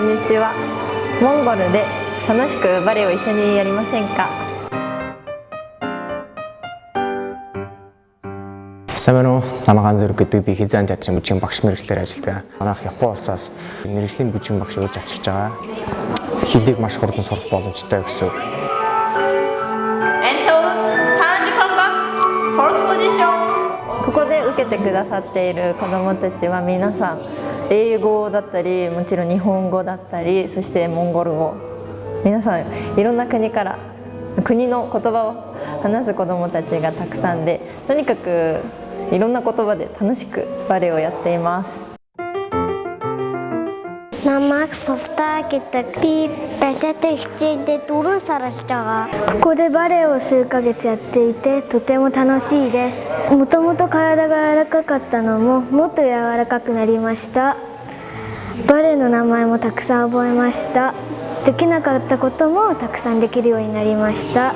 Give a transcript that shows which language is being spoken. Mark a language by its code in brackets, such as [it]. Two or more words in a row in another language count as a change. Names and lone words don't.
[ja] 年はモンゴルで楽しくバレエを一緒にやりませんか？ [mn] Сайн байна уу? Намаа Ганц Зүрэг гэдэг би Хизаан театрын бүжгийн багш мэргэжлэр ажилладаг. Манайх Япон улсаас мэргэжлийн бүжгийн багш урьж авчирч байгаа. Хэлийг маш хурдан сурах боломжтой гэсэн. [ja] ここで受けてくださっている子どもたちは皆さん英語だったり、もちろん日本語だったり、そしてモンゴル語、皆さんいろんな国から国の言葉を話す子どもたちがたくさんで、とにかくいろんな言葉で楽しくバレエをやっています。 [mn] Намайг Сувтаа гэдэг. Би балетын хичээлдээ 4 сар болж байгаа. [ja] ここでバレエを数ヶ月やっていてとても楽しいです。もともと体が柔らかかったのももっと柔らかくなりました。バレエの名前もたくさん覚えました。できなかったこともたくさんできるようになりました。